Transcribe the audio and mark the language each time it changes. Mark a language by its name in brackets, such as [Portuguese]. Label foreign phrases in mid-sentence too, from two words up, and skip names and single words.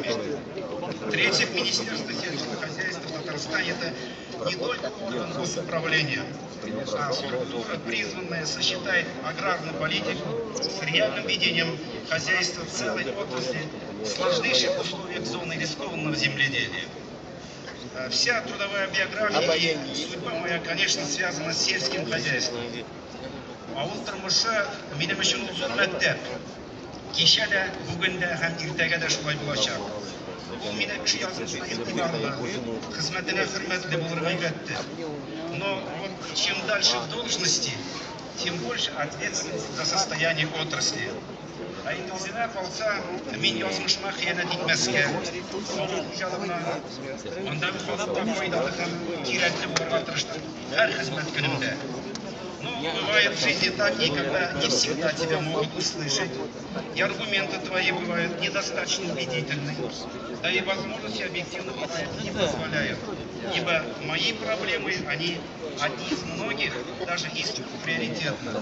[Russian] Третье, Министерство сельского хозяйства в Татарстане – это не только орган госуправления, а структура, призванная сочетать аграрную политику с реальным ведением хозяйства целой отрасли в сложнейших условиях зоны рискованного земледелия. Вся трудовая биография и судьба моя, конечно, связана с сельским хозяйством. [Tatar] Авыл тормышы минем өчен ул зур мәктәп. Кичә дә, бүген дә һәм иртәгә дә шулай булачак. Ул мине кеше язмышына игътибарлы, хезмәтенә хөрмәтле булырга өйрәтте. [Russian] Но вот чем дальше в должности, тем больше ответственность за состояние отрасли. [Tatar] А инде калса, мин язмышыма хыянәт итмәскә, авыл хуҗалыгына, андагы халыкка файдалы һәм кирәкле булырга тырыштым һәр хезмәт көнемдә. [Russian] Но бывает в жизни так, и когда не всегда тебя могут услышать, и аргументы твои бывают недостаточно убедительны, да и возможности объективно не позволяют. Ибо мои проблемы, они одни из многих, даже из приоритетных.